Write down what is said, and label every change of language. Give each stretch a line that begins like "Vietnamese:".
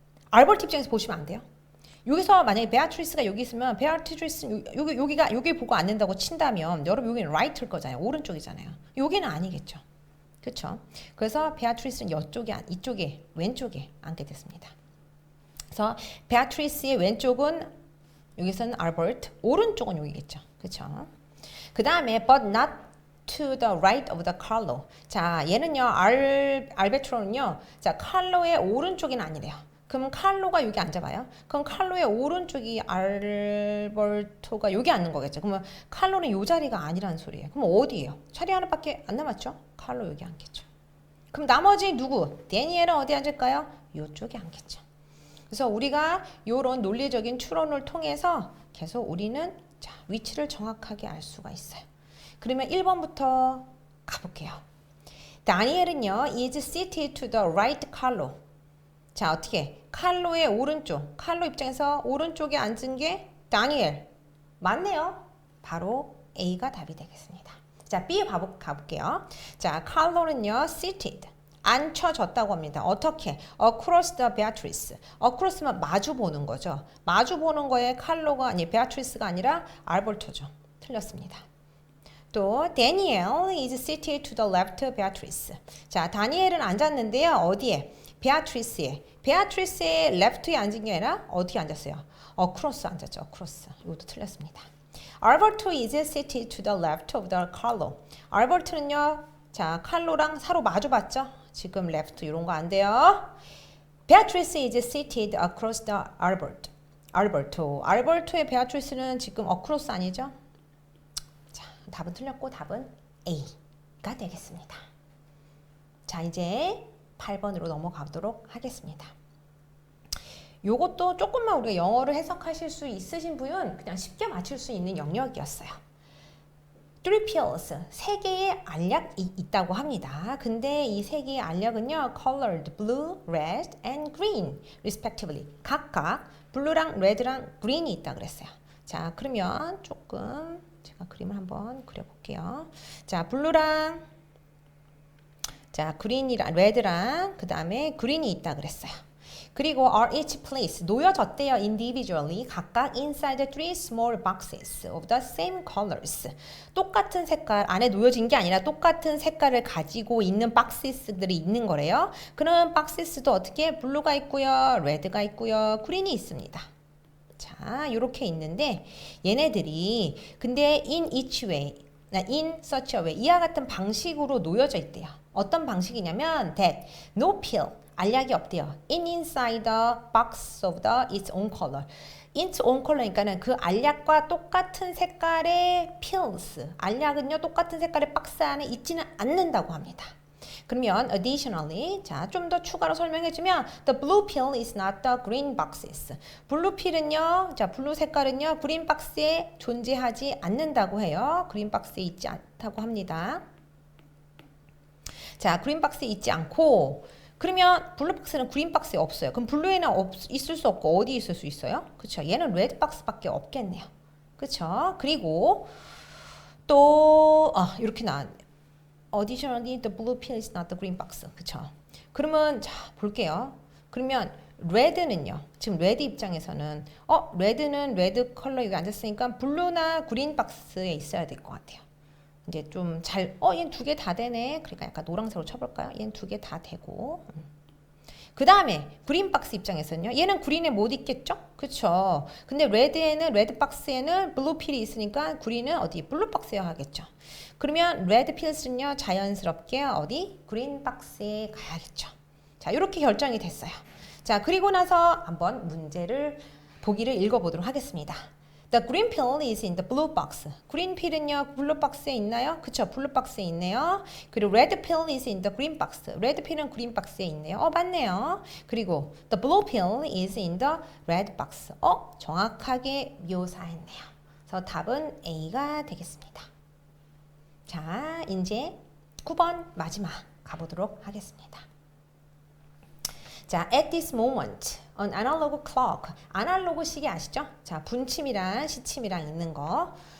Korean: 알버트 입장에서 보시면 안 돼요. 여기서 만약에 베아트리스가 여기 있으면 베아트리스 여기 보고 앉는다고 친다면 여러분 여기는 right일 거잖아요. 오른쪽이잖아요. 여기는 아니겠죠. 그렇죠? 그래서 베아트리스는 이쪽에 왼쪽에 앉게 됐습니다. 그래서 베아트리스의 왼쪽은 여기서는 알버트, 오른쪽은 여기겠죠. 그렇죠? 그 다음에
English: but not to the right of the Carlo.
Korean: 자, 얘는요 알베트로는요 자 칼로의 오른쪽은 아니래요. 그럼 칼로가 여기 앉아봐요. 그럼 칼로의 오른쪽이 알버토가 여기 앉는 거겠죠. 그러면 칼로는 이 자리가 아니라는 소리예요. 그럼 어디예요? 자리 하나밖에 안 남았죠? 칼로 여기 앉겠죠. 그럼 나머지 누구? 데니엘은 어디 앉을까요? 이쪽에 앉겠죠. 그래서 우리가 이런 논리적인 추론을 통해서 계속 우리는 자, 위치를 정확하게 알 수가 있어요. 그러면 1번부터 가볼게요. 다니엘은요,
English: is seated to the right Carlo.
Korean: 자, 어떻게? 칼로의 오른쪽, 칼로 입장에서 오른쪽에 앉은 게 다니엘. 맞네요. 바로 A가 답이 되겠습니다. 자, B 가볼게요. 자, 칼로는요, seated. 앉혀졌다고 합니다. 어떻게?
English: Across the Beatrice.
Korean: Across면 마주 보는 거죠. 마주 보는 거에 칼로가 아니 베아트리스가 아니라 알버토죠. 틀렸습니다.
English: 또 Daniel is seated to the left of Beatrice.
Korean: 자, 다니엘은 앉았는데요. 어디에? 베아트리스에. 베아트리스의 left에 앉은 게 아니라 어디에 앉았어요? across 앉았죠. across. 이것도 틀렸습니다.
English: Alberto is seated to the left of the Carlo.
Korean: 알버트는요. 자, 칼로랑 서로 마주 봤죠? 지금 left 이런 거 안 돼요.
English: Beatrice is seated across the Alberto.
Korean: 알버토의 베아트리스는 지금 across 아니죠? 자, 답은 틀렸고 답은 A가 되겠습니다. 자, 이제 8번으로 넘어가도록 하겠습니다. 요것도 조금만 우리가 영어를 해석하실 수 있으신 분은 그냥 쉽게 맞출 수 있는 영역이었어요. Three pills, 3개의 알약이 있다고 합니다. 근데 이 3개의 알약은요,
English: colored blue, red, and green, respectively.
Korean: 각각 블루랑 레드랑 green이 있다 그랬어요. 자, 그러면 조금 제가 그림을 한번 그려볼게요. 자, 블루랑 자, 그린이랑 레드랑 그 다음에 그린이 있다 그랬어요.
English: 그리고 are each placed
Korean: 놓여졌대요.
English: individually 각각 inside three small boxes of the same colors.
Korean: 똑같은 색깔 안에 놓여진 게 아니라 똑같은 색깔을 가지고 있는 박스들이 있는 거래요. 그런 박스도 어떻게 블루가 있고요, 레드가 있고요, 그린이 있습니다. 자, 이렇게 있는데 얘네들이 근데
English: in each way, in such a way
Korean: 이와 같은 방식으로 놓여져 있대요. 어떤 방식이냐면
English: that no pill
Korean: 알약이 없대요.
English: inside the box of the its own color. its own color
Korean: 니까는 그 알약과 똑같은 색깔의 pills. 알약은요 똑같은 색깔의 박스 안에 있지는 않는다고 합니다.
English: 그러면 additionally, 자,
Korean: 좀 더 추가로 설명해주면
English: the blue pill is not the green boxes.
Korean: 블루 필은요, 자, 블루 색깔은요 그린 박스에 존재하지 않는다고 해요. 그린 박스에 있지 않다고 합니다. 자, 그린 박스에 있지 않고 그러면 블루 박스는 그린 박스에 없어요. 그럼 블루에는 있을 수 없고 어디 있을 수 있어요? 그쵸? 얘는 레드 박스밖에 없겠네요. 그쵸? 그리고 또 이렇게 나왔네요.
English: Additionally, the blue pill is not the green box.
Korean: 그쵸? 그러면 자 볼게요. 그러면 레드는요. 지금 레드 입장에서는 레드는 레드 컬러 여기 앉았으니까 블루나 그린 박스에 있어야 될 것 같아요. 이제 좀 잘, 얘는 2개 다 되네. 그러니까 약간 노란색으로 쳐볼까요? 얘는 2개 다 되고. 그 다음에 그린 박스 입장에서는요. 얘는 그린에 못 있겠죠? 그쵸? 근데 레드에는, 레드 박스에는 블루 필이 있으니까 그린은 어디? 블루 박스에 하겠죠. 그러면 레드 필스는요. 자연스럽게 어디? 그린 박스에 가야겠죠. 자, 이렇게 결정이 됐어요. 자, 그리고 나서 한번 문제를, 보기를 읽어보도록 하겠습니다.
English: The green pill is in the blue box.
Korean: 그린 필은요, 블루 박스에 있나요? 그쵸, 블루 박스에 있네요.
English: 그리고 red pill is in the green box.
Korean: 레드 필은 그린 박스에 있네요. 맞네요.
English: 그리고 the blue pill is in the red box.
Korean: 정확하게 묘사했네요. 그래서 답은 A가 되겠습니다. 자, 이제 9번 마지막 가보도록 하겠습니다. 자,
English: at this moment, an analog clock.
Korean: 아날로그 시계 아시죠? 자, 분침이랑 시침이랑 있는 거.